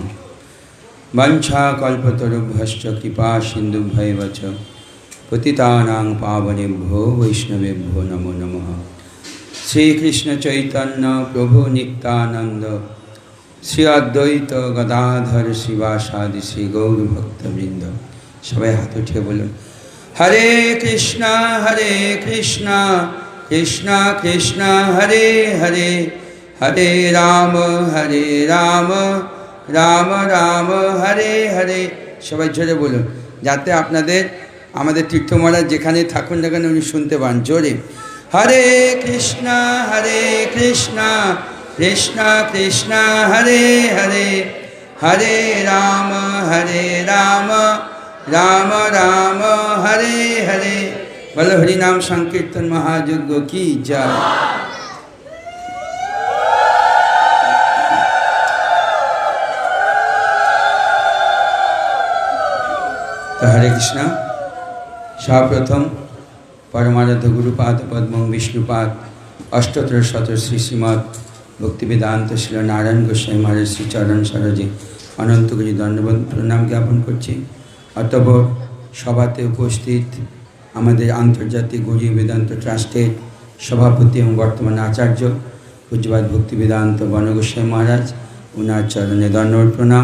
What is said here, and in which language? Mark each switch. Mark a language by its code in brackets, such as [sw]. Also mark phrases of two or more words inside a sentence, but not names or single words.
[sa] वंशाकल्पतरुभ्यश्च कृपा सिन्धुभ्यैव च पतितानां पावनेभ्यो वैष्णवेभ्यो नमो नमः। [bn] শ্রীকৃষ্ণ চৈতন্য প্রভু নিত্যানন্দ শ্রী অদ্বৈত গদাধর শিবাসাদি শ্রী গৌর ভক্তবৃন্দ। সবাই হাত উঠে বলুন [sa] हरे कृष्णा कृष्णा कृष्णा हरे हरे, हरे राम राम राम हरे हरे। [bn] সবাই জোরে বলুন যাতে আপনাদের আমাদের তীর্থ মহারাজ যেখানে থাকুন না কেন উনি শুনতে পান জোরে। [sa] हरे कृष्णा कृष्णा कृष्णा हरे हरे, हरे राम राम राम हरे हरे। [bn] বলো হরি নাম সংকীর্তন মহাযজ্ঞ কী জয়। তো হরে কৃষ্ণা। সর্বপ্রথম পরমারাধ্য গুরুপাদ পদ্ম বিষ্ণুপাদ অষ্টোত্তর শত শ্রী শ্রীমদ ভক্তিবেদান্ত শ্রী নারায়ণ গোস্বামী মহারাজ শ্রী চরণ সরোজে অনন্ত গুরু দণ্ডবত প্রণাম জ্ঞাপন করছি। অতঃপর সভাতে উপস্থিত আমাদের আন্তর্জাতিক গৌড়ীয় বেদান্ত ট্রাস্টের সভাপতি এবং বর্তমান আচার্য পূজ্যপাদ ভক্তিবেদান্ত বনগোস্বামী মহারাজ, ওনার চরণে দণ্ডবত প্রণাম।